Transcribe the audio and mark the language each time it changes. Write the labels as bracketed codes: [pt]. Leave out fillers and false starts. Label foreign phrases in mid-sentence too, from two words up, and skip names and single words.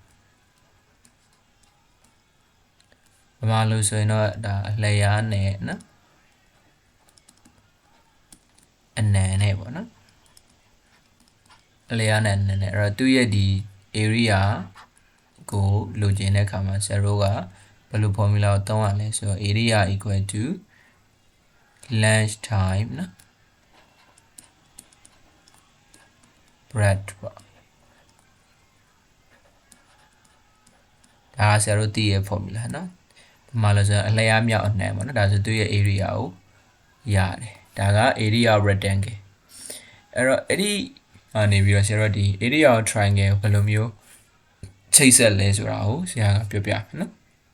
[my] ဘာမှလို့ဆိုရင်တော့ဒါအလျားနဲ့နော်အနံနဲ့ပေါ့နော်အလျားနဲ့အနံနဲ့အဲ့တော့သူ့ရဲ့ဒီ area ကိုလိုချင်တဲ့အခါမှာ0ကဘယ်လို formula ကိုသုံးရလဲဆိုတော့ [en] area equal to length time [my] နော် breadth ပေါ့ဒါဆရာတို့သိရ formula နော်ဒီမှာလို့ဆိုရင်အလျားမြောက်အနှံပေါ့နော်ဒါဆိုသူ့ရဲ့ area ကိုရတယ်ဒါက [en] area rectangle [my] အဲ့တော့အဲ့ဒီအနေပြီးတော့ဆရာတို့ဒီ [en] area triangle [my] ကိုဘယ်လိုမျိုးချိတ်ဆက်လဲဆိုတာကိုဆရာကပြောပြမယ်နော်